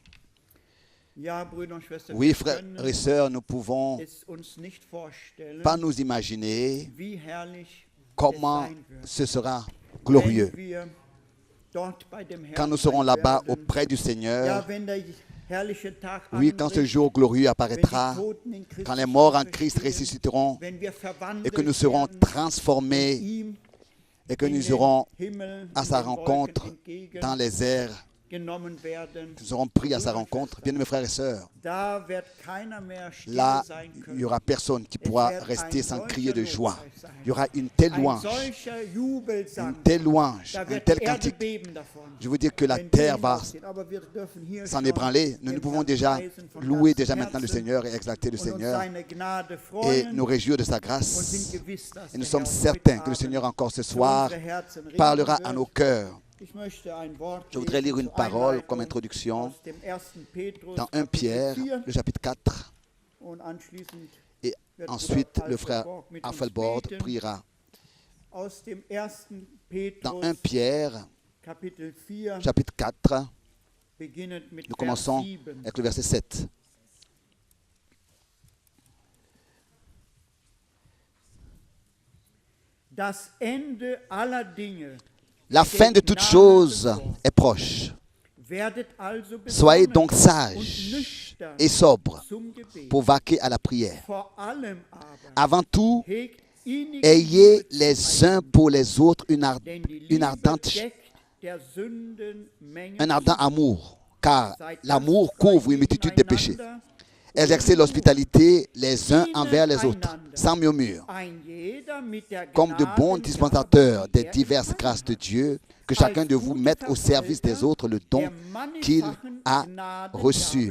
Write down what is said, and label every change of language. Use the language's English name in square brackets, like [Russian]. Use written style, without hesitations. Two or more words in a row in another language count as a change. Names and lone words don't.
[German] Ja, Brüder und Schwestern, [French] Oui, [German] wir [French] frères [German] können [French] et sœurs, nous pouvons [German] es uns nicht vorstellen, [French] pas nous imaginer [German] wie herrlich [French] comment [German] es sein wird, [French] ce sera glorieux [German] wenn wir dort bei dem [French] quand [German] Herrn [French] nous serons [German] sein [French] là-bas [German] werden. [French] auprès du [German] Ja, [French] Seigneur. [German] wenn der herrliche Tag [French] Oui, quand ce [German] anbricht, [French] jour glorieux [German] wenn [French] apparaîtra, [German] die Toten in Christus [French] quand les morts en Christ [German] auferstehen, [French] ressusciteront [German] wenn wir verwandelt [French] et que nous serons [German] werden, [French] transformés [German] ihm [French] et que [German] in [French] nous [German] den [French] irons [German] Himmel, [French] à [German] in [French] sa [German] den Wolken [French] rencontre [German] entgegen [French] dans les airs, [German] genommen werden, [French] nous serons pris à sa rencontre. Bien, mes frères et sœurs, [German] da wird keiner mehr still [French] là, [German] sein [French] il n'y [German] können. [French] aura personne qui pourra rester sans crier de joie. Il y aura une telle [German] Ein [French] louange, [German] solcher Jubelsang, [French] une telle louange, [German] da [French] un [German] wird [French] tel [German] die Erde [French] cantique. [German] beben davon. [French] Je veux dire que la [German] Wenn wir [French] terre va [German] hinausgehen. Aber wir dürfen hier [French] s'en [German] schon [French] ébranler. Nous [German] den [French] pouvons [German] Herrn [French] déjà [German] preisen von [French] louer [German] ganzem [French] déjà maintenant le [German] Herzen [French] Seigneur et exalter le [German] und uns [French] Seigneur [German] seine Gnade [French] et [German] freuen [French] nous réjouir de sa [German] und [French] grâce. [German] sind gewiss, dass [French] Et nous [German] der [French] sommes [German] Herr [French] certains [German] heute [French] que le Seigneur [German] Abend [French] encore ce [German] zu [French] soir [German] unsere Herzen reden [French] parlera [German] wird. [French] à nos cœurs. [German] Ich möchte ein Wort [French] Je voudrais lire [German] lesen [French] une [German] zur [French] parole comme [German] Einleitung [French] introduction [German] aus dem 1. Petrus, [French] dans 1 [German] Kapitel [French] Pierre, [German] 4, [French] le chapitre 4. [German] und anschließend [French] Et [German] wird [French] ensuite, [German] Bruder [French] le frère [German] Alfred mit uns [French] Alfelbord [German] beten. [French] priera. [German] Aus dem 1. [French] Dans [German] Petrus, [French] 1 Pierre, [German] Kapitel 4, [French] chapitre 4, [German] beginnend mit [French] nous [German] Vers [French] commençons [German] 7. [French] avec le verset 7. [German] Das Ende aller Dinge [French] La fin de toutes choses est proche. [German] werdet also [French] Soyez [German] besonnen [French] donc [German] und [French] sages [German] nüchtern [French] et sobres [German] zum Gebet. [French] pour vaquer à la prière. [German] Vor allem aber [French] Avant tout, [German] hegt innige [French] ayez [German] Liebe [French] les [German] zueinander, [French] uns pour les autres [German] denn die Liebe [French] ardente [German] deckt der Sünden Menge [French] un ardent [German] zu. [French] amour, car [German] Seid [French] l'amour [German] gastfrei [French] couvre une multitude de péchés. [German] gegeneinander, [French] exercer l'hospitalité les uns envers les autres, sans murmure, comme de bons dispensateurs des diverses grâces de Dieu, que chacun de vous mette au service des autres le don qu'il a reçu.